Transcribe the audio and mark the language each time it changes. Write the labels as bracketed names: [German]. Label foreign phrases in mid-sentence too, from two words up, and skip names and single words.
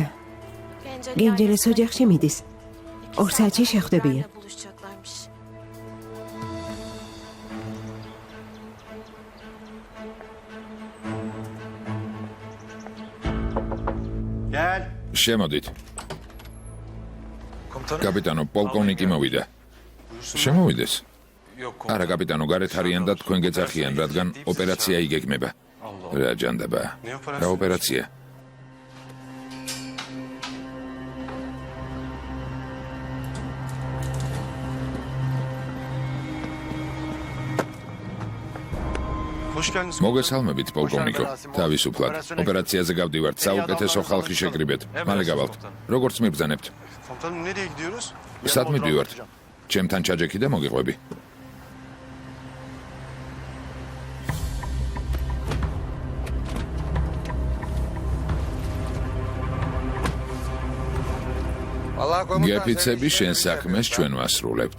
[Georgian] Genceli გენჯელეს [Turkish] ailesi [Georgian] ოჯახში მიდის. 2 საათში შეხვდებიან. [Turkish] nerede buluşacaklarmış. Gel. [Georgian] შემოდით. [Turkish] Komutanım. [Georgian] კაპიტანო, პოლკოვნიკი მოვიდა. შემოვიდეს. არა კაპიტანო, გარეთ არიან და თქვენ გეძახიან, რადგან ოპერაცია იგეგმება. რა ჯანდება? რა ოპერაცია? [Turkish] Hoş geldiniz. [Georgian] მოგესალმებით, პოლკოვნიკო. თავისუფლად. ოპერაციაზე გავდივართ, საუკეთესო ხალხი შეკრიბეთ. მალე გავალთ. როგორც მიბრძანებთ? [Turkish] Komutanım nereye gidiyoruz? [Georgian] სად მივდივართ? ჩემთან ჩაჯექი და მოგიყვები. გეფიცები შენ საქმეს ჩვენ ვასრულებთ.